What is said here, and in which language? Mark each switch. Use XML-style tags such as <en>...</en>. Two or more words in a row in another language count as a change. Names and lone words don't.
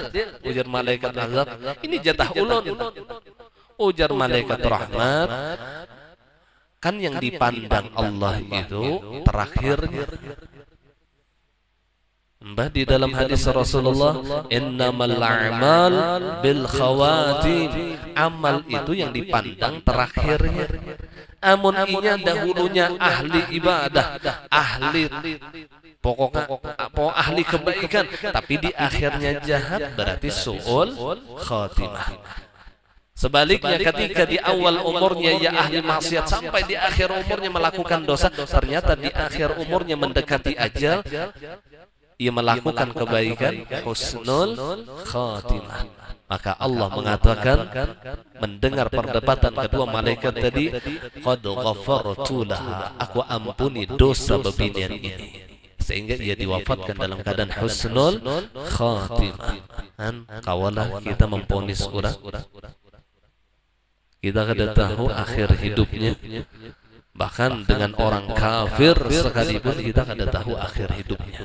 <bjn>Ujar malaikat azab, ini jatah ulun. Ujar malaikat rahmat, kan yang dipandang Allah itu terakhirnya.</bjn> <id>Mbah di dalam hadis Rasulullah,</id> <ar>إنما الأعمال بالخواتيم,</ar> <id>amal itu yang dipandang terakhirnya.</id> <bjn>Amun inya dahulunya ahli ibadah, ahli pokoknya ahli kebaikan, tapi di akhirnya jahat, berarti</bjn> <ar>سوء الخاتمة.</ar> <id>Sebaliknya ketika di awal umurnya ya ahli maksiat, sampai di akhir umurnya melakukan dosa, ternyata di akhir umurnya mendekati ajal, ia melakukan kebaikan,</id> <ar>حسن الخاتمة.</ar> <id>Maka Allah mengatakan, mendengar perdebatan kedua malaikat tadi,</id> <ar>قد غفرت لها,</ar> <id>aku ampuni dosa bebinian ini, sehingga ia diwafatkan dalam keadaan</id> <ar>حسن الخاتمة.</ar> <bjn>Kawalah kita memponis orang, kita kada tahu akhir hidupnya. Bahkan dengan orang kafir sekalipun kita kada tahu akhir hidupnya.</bjn>